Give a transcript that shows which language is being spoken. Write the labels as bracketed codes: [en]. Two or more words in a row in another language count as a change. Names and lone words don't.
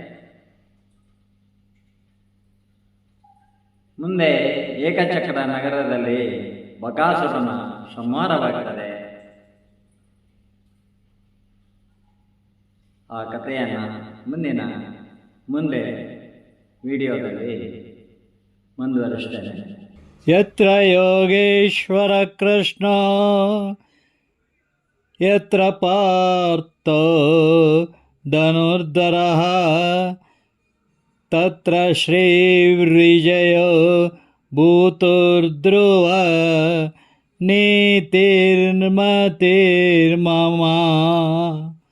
[kn] ಮುಂದೆ ಏಕಚಕ್ರ ನಗರದಲ್ಲಿ ಬಕಾಸುರನ ಸಂಹಾರವಾಗ್ತದೆ. ಆ ಕಥೆಯನ್ನು ಮುಂದೆ ವಿಡಿಯೋದಲ್ಲಿ ಮುಂದುವರಿಸ್ತೇನೆ. [sa] ಯತ್ರ ಯೋಗೇಶ್ವರ ಕೃಷ್ಣ ಯತ್ರ ಪಾರ್ಥೋ ಧನುರ್ಧರಃ ತತ್ರ ಶ್ರೀರ್ವಿಜಯೋ ಭೂತುರ್ಧ್ರುವ ನೀತಿರ್ಮತಿರ್ಮಮ.